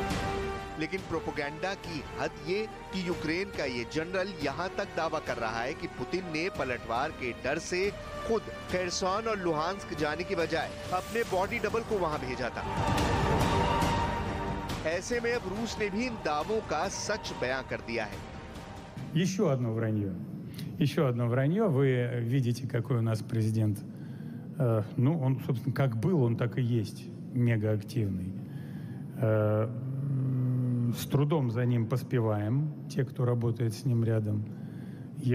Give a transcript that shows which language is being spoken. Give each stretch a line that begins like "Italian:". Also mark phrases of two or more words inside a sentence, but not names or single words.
Hindi: लेकिन प्रोपेगेंडा की हद ये कि यूक्रेन का ये जनरल यहाँ तक दावा कर रहा है कि पुतिन ने पलटवार के डर से खुद खेरसॉन और लुहांस्क जाने की बजाय अपने बॉडी डबल को वहां भेजा था। ऐसे में अब रूस ने भी इन दावों का सच बयां कर दिया है।
Russian: Еще одно вранье. Еще одно вранье. Вы видите, какой у нас президент. Ну, он, собственно, как был, он так и есть. Мегаактивный. С трудом за ним поспеваем, те, кто работает с ним рядом.